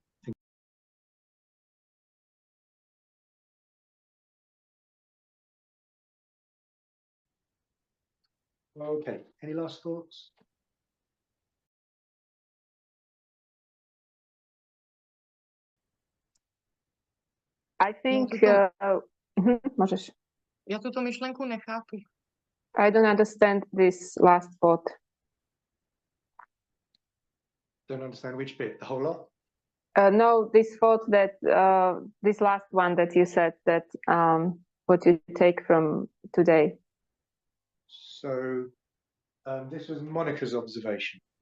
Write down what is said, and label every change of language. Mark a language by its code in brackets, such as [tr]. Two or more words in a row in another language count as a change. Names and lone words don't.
[en] Okay, any last thoughts? I think możesz. [cs] Já tuto myšlenku nechápu. [en] I don't understand this last thought. Don't understand which bit, the whole lot? No, this thought that this last one that you said that what you take from today. So this was Monica's observation.